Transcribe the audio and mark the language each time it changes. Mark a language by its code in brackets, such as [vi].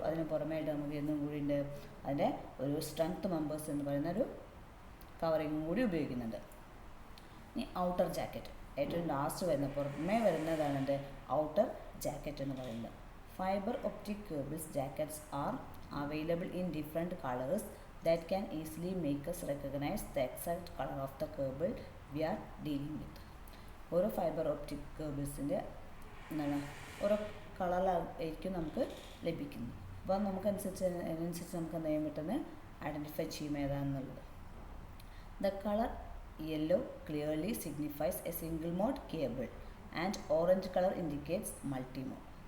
[ml] അതിന് പുറമേയായിട്ട് നമുക്ക് എന്നും കൂടി ഉണ്ട് അതിൻ്റെ ഒരു സ്ട്രെങ്ത് മെമ്പേഴ്സ് എന്ന് പറയുന്ന ഒരു കവറിങ്ങും കൂടി ഉപയോഗിക്കുന്നുണ്ട്. ഇനി ഔട്ടർ ജാക്കറ്റ്, ഏറ്റവും ലാസ്റ്റ് വരുന്ന പുറമേ വരുന്നതാണ് എൻ്റെ ഔട്ടർ ജാക്കറ്റ് എന്ന് പറയുന്നത്. [en] Fiber optic cables jackets are available in different colors that can easily make us recognize the exact color of the cable we are dealing with. [ml] ഓരോ ഫൈബർ ഒപ്റ്റിക് കേബിൾസിൻ്റെ എന്താണ് ഓരോ കളറിലായിരിക്കും നമുക്ക് ലഭിക്കുന്നത്. അപ്പോൾ അതിനനുസരിച്ച് നമുക്ക് എന്ത് ചെയ്യാൻ പറ്റുന്നത് ഐഡൻറ്റിഫൈ ചെയ്യും ഏതാണെന്നുള്ളത്. [en] The color yellow clearly signifies a single mode cable and orange color indicates multi-mode.